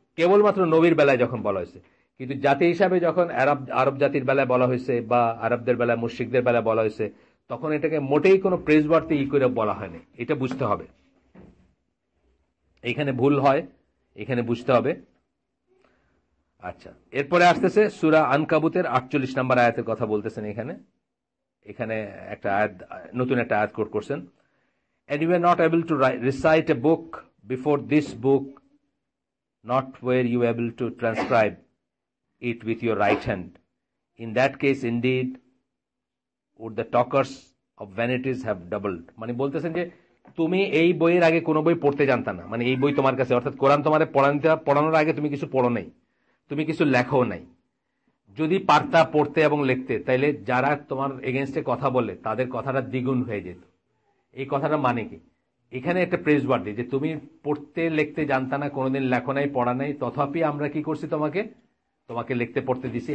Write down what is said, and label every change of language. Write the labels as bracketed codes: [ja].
[bn] কেবলমাত্র নবীর বেলায় যখন বলা হয়েছে, কিন্তু জাতি হিসাবে যখন আরব জাতির বেলায় বলা হয়েছে বা আরবদের বেলায়, মুশরিকদের বেলায় বলা হয়েছে, তখন এটাকে মোটেই কোনো প্রেসওয়ার্থে করে বলা হয়নি। এটা বুঝতে হবে, এখানে ভুল হয়, এখানে বুঝতে হবে। আচ্ছা, এরপরে আসতেছে সূরা আনকাবুতের 48 নম্বর আয়াতের কথা বলতেছেন। এখানে একটা আয়াত, নতুন একটা আয়াত কোট করছেন, [en] and you were not able to recite a book before this book, not were you able to transcribe it with your right hand. In that case indeed would the talkers of vanities have doubled. [bn] মানে বলতেছেন যে তুমি এই বইয়ের আগে কোনো বই পড়তে জানতা না, মানে এই বই তোমার কাছে, অর্থাৎ কোরআন তোমার পড়ানোর আগে তুমি কিছু পড়ো নাই, তুমি কিছু লেখো নাই। যদি পারতা পড়তে এবং লিখতে, তাইলে যারা তোমার এগেনস্টে কথা বলে তাদের কথাটা দ্বিগুণ হয়ে যেত। এই কথাটা মানে কি, এখানে একটা প্রেস ওয়ার্ড যে তুমি পড়তে লিখতে জানতা না, কোনোদিন লেখো নাই, পড়া নাই, তথাপি আমরা কি করছি, তোমাকে লিখতে পড়তে দিছি।